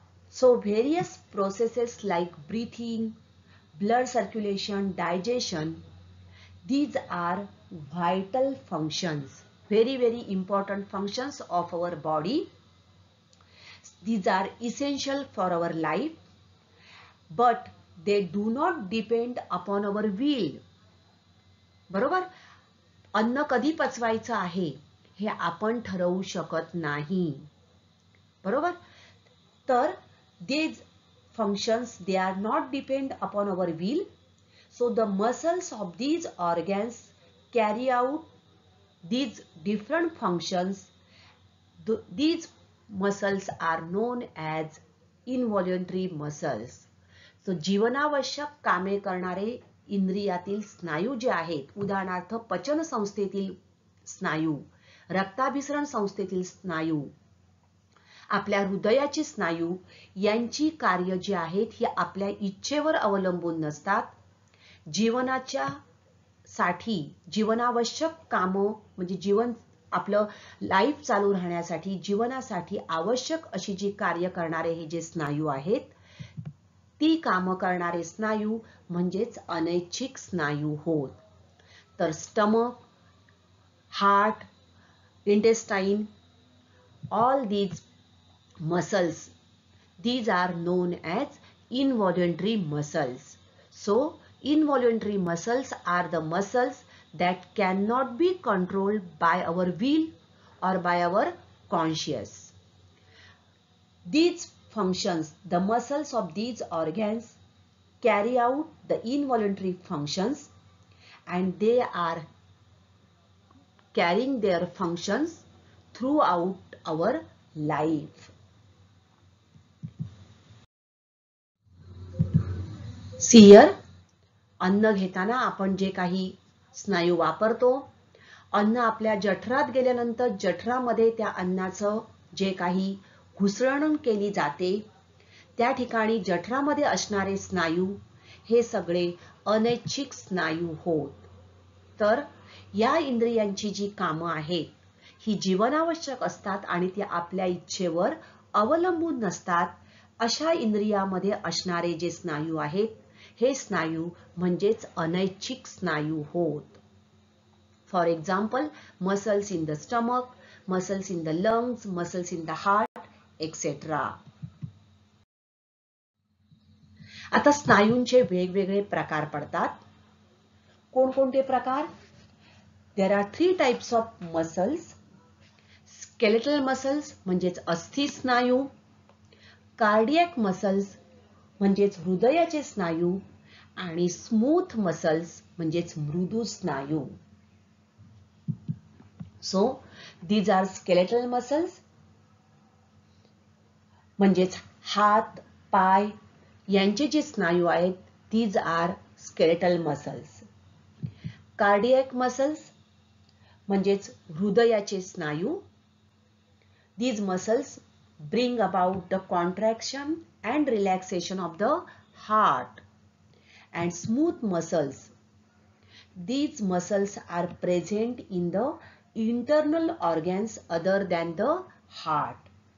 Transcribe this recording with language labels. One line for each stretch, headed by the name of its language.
English: So various processes like breathing, blood circulation, digestion, these are vital functions, very important functions of our body. These are essential for our life, but they do not depend upon our will.
Marathi: बरोबर? अन्न कधी पचवायचं आहे हे आपण ठरवू शकत नाही. बरोबर?
English: तर these functions, they are not depend upon our will. So the muscles of these organs carry out these different functions. These muscles are known as involuntary muscles.
Marathi: So जीवनावश्यक कामे करणारे इंद्रियातील स्नायू जे आहेत, उदाहरणार्थ पचन संस्थेतील स्नायू, रक्ताभिसरण संस्थेतील स्नायू, आपल्या हृदयाचे स्नायू, यांची कार्य जी आहेत ही आपल्या इच्छेवर अवलंबून नसतात. जीवनाच्या साठी जीवनावश्यक कामं म्हणजे जीवन आपलं लाईफ चालू राहण्यासाठी जीवनासाठी आवश्यक अशी जी कार्य करणारे हे जे स्नायू आहेत, ती कामं करणारे स्नायू म्हणजेच अनैच्छिक स्नायू होत.
English: तर stomach, heart, intestine, all these muscles, these are known as involuntary muscles. So involuntary muscles are the muscles that cannot be controlled by our will or by our conscience. These functions, the muscles of these organs carry out the involuntary functions, and they are carrying their functions throughout our life. See here,
Marathi: अन्न घेताना आपण जे काही स्नायू वापरतो, अन्न आपल्या जठरात गेल्यानंतर जठरामध्ये त्या अन्नाचं जे काही घुसळण केली जाते, त्या ठिकाणी जठरामध्ये असणारे स्नायू हे सगळे अनैच्छिक स्नायू होत. तर या इंद्रियांची जी कामं आहेत ही जीवनावश्यक असतात आणि ती आपल्या इच्छेवर अवलंबून नसतात. अशा इंद्रियामध्ये असणारे जे स्नायू आहेत हे स्नायू म्हणजेच अनैच्छिक स्नायू होत.
English: For example, muscles in the stomach, muscles in the lungs, muscles in the heart, etcetera.
Marathi: आता स्नायूंचे वेगवेगळे प्रकार पडतात. कोणकोणते प्रकार?
English: There are 3 types of muscles.
Marathi: Skeletal muscles म्हणजेच अस्थि स्नायू, कार्डियक मसल्स म्हणजेच हृदयाचे स्नायू, आणि स्मूथ मसल्स म्हणजेच मृदू स्नायू.
English: So these are skeletal muscles
Marathi: म्हणजेच हात, पाय यांचे जे स्नायू आहेत,
English: these are skeletal muscles.
Marathi: Cardiac muscles म्हणजेच हृदयाचे स्नायू.
English: These muscles bring about the contraction and relaxation of the heart. And smooth muscles, these muscles are present in the internal organs other than the heart.